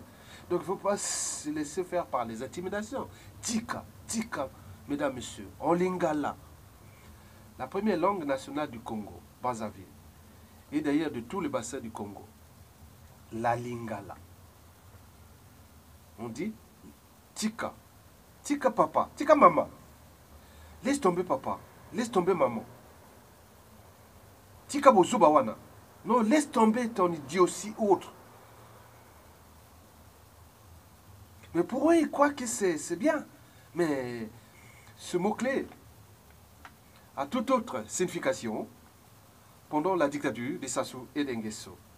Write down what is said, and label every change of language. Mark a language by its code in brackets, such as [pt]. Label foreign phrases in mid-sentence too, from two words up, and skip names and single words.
[fr] Donc il ne faut pas se laisser faire par les intimidations. [ln] Tika, tika, [fr] mesdames, messieurs, en lingala, la première langue nationale du Congo, Brazzaville, et d'ailleurs de tout le bassin du Congo, la lingala. On dit [ln] tika, tika papa, tika maman. [fr] Laisse tomber papa, laisse tomber maman. [ln] Tika bozuba wana. [fr] Non, laisse tomber ton idiotie autre. Mais pour eux, ils croient que c'est bien. Mais ce mot-clé a toute autre signification pendant la dictature de Sassou et d'Nguesso.